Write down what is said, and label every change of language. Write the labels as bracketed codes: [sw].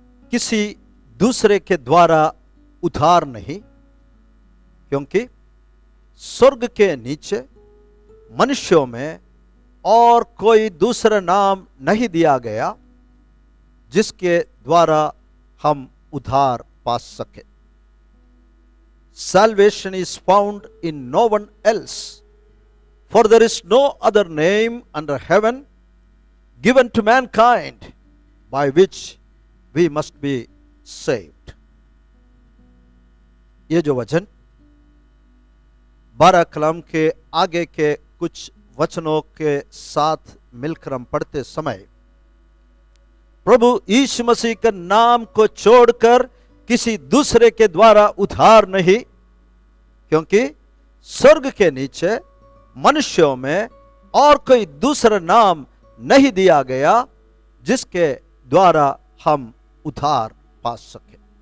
[hi] किसी दूसरे के द्वारा उद्धार नहीं, क्योंकि स्वर्ग के नीचे मनुष्यों में और कोई दूसरा नाम नहीं दिया गया जिसके द्वारा हम उद्धार पा सके. [en] Salvation is found in no one else, for there is no other name under heaven given to mankind by which we must be saved. [hi] ये जो वचन 12 कलम के आगे के कुछ वचनों के साथ मिलकर हम पढ़ते समय प्रभु यीशु मसीह के नाम को छोड़कर किसी दूसरे के द्वारा उद्धार नहीं, क्योंकि स्वर्ग के नीचे मनुष्यों में और कोई दूसरा नाम नहीं दिया गया जिसके द्वारा हम उद्धार पा सके.